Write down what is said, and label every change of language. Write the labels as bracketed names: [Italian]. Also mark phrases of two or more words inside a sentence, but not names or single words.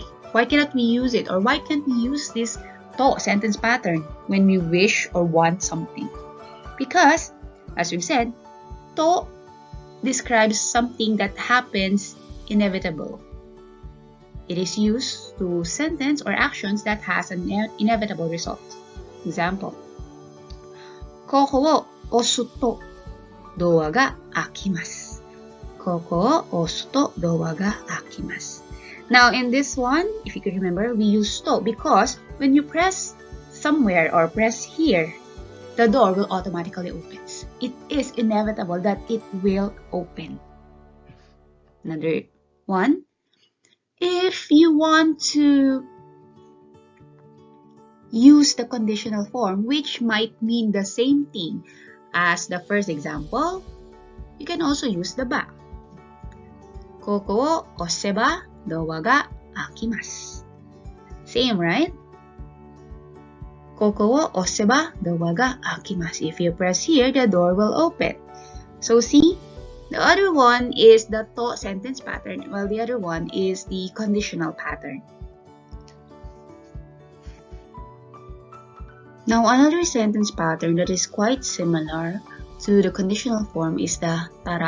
[English] Why cannot we use it, or why can't we use this to sentence pattern when we wish or want something? Because, as we've said, to describes something that happens inevitable. It is used to sentence or actions that has an inevitable result. Example. [Japanese] ここを押すとドアが開きます。ここを押すとドアが開きます。 [English] Now in this one, if you can remember, we use to because when you press somewhere or press here, the door will automatically open. it is inevitable that it will open. Another one, if you want to use the conditional form, which might mean the same thing as the first example, you can also use the ba. [Japanese] ここを押せばドアが開きます. [English] Same, right? [Japanese] ここを押せばドアが開きます. [English] If you press here, the door will open. So see, the other one is the to sentence pattern, while the other one is the conditional pattern. Now, another sentence pattern that is quite similar to the conditional form is the tara.